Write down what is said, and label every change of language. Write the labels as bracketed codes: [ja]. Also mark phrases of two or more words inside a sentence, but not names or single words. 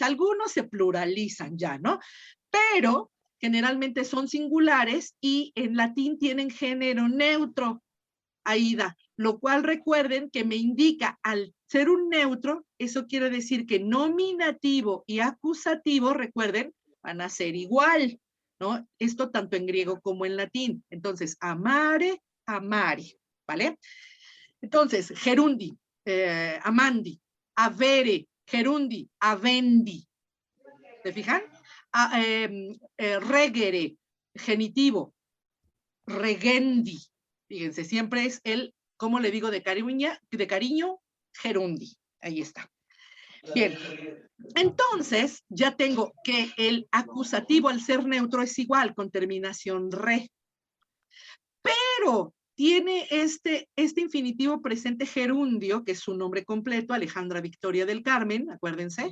[es] Algunos se pluralizan ya, ¿no? Pero generalmente son singulares y en latín tienen género neutro, Aida, lo cual recuerden que me indica al ser un neutro, eso quiere decir que nominativo y acusativo, recuerden, van a ser igual, ¿no? Esto tanto en griego como en latín. Entonces, [la] amare, amare, [es] ¿vale? Entonces, [la] gerundi, amandi, avere, gerundi, avendi. [es] ¿Se fijan? [la] Regere, genitivo, regendi. [es] Fíjense, siempre es el, ¿cómo le digo de cariño? Gerundi. Ahí está. Bien. Entonces, ya tengo que el acusativo al ser neutro es igual, con terminación re. Pero tiene este infinitivo presente gerundio, que es su nombre completo, Alejandra Victoria del Carmen, acuérdense.